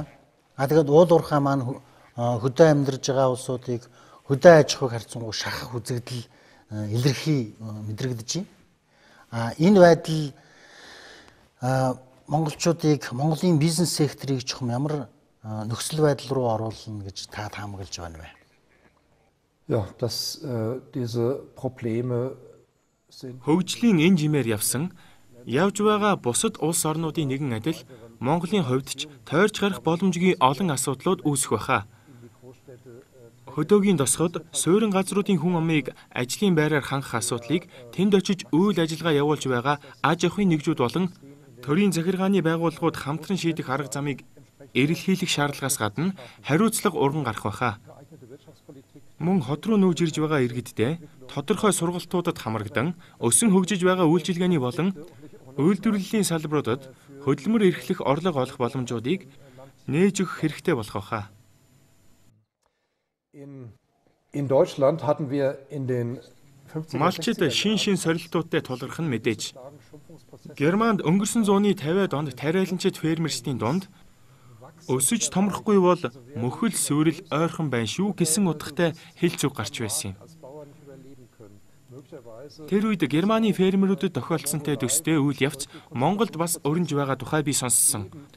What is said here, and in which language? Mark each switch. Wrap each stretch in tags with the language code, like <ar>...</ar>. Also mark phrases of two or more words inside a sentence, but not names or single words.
<mn>Тэгээд уул уурхай маань хөдөө амьдарж байгаа улсуудыг хөдөө аж ахуйг харьцангуй шахах үзэгдэл илэрхий мэдрэгдэж байна. Энэ байдал монголчуудыг Монголын бизнес секторыг чухам ямар нөхцөл байдал руу оруулна гэж та таамаглаж байна вэ?</mn> <de>Ja, dass diese Probleme sind.</de> <mn>Хөгжлийн энэ жимээр явсан явж байгаа бусад улс орнуудын нэгэн адил Монголын хувьд ч тойрч гарах боломжгүй олон асуудлууд үүсэх байхаа. Хөдөөгийн тосгод суурин газруудын хүн амыг ажлын байраар хангах асуудлыг тэнд очиж үйл ажиллагаа явуулж байгаа аж ахуйн нэгжүүд болон төрийн захиргааны байгууллагууд хамтран шийдэх арга замыг эрэлхийлэх шаардлагаас гадна хариуцлага урган гарах байхаа. Мөн хот руу нүүж ирж байгаа иргэддээ тодорхой сургалтуудад хамрагдан өсөн хөгжиж байгаа үйлчилгээний болон үйлдвэрлэлийн салбаруудад хөдөлмөр эрхлэх орлого олох боломжуудыг нээж өгөх хэрэгтэй болох байхаа.</mn> <de>In Deutschland hatten wir in den 50er</de> <mn>Малчид шин сорилтуудтай тулгарх нь мэдээж. Германд өнгөрсөн зууны 50-аад онд тариаланчид фермерчдийн дунд өсөж томрохгүй бол мөхөл сүрэл ойрхон байна шүү гэсэн утгатай хэлц үг гарч байсан юм. Тэр үед Германы фермерүүдэд тохиолдсонтэй төстэй үйл явц Монголд бас өрнж байгаа тухай би сонссон.</mn>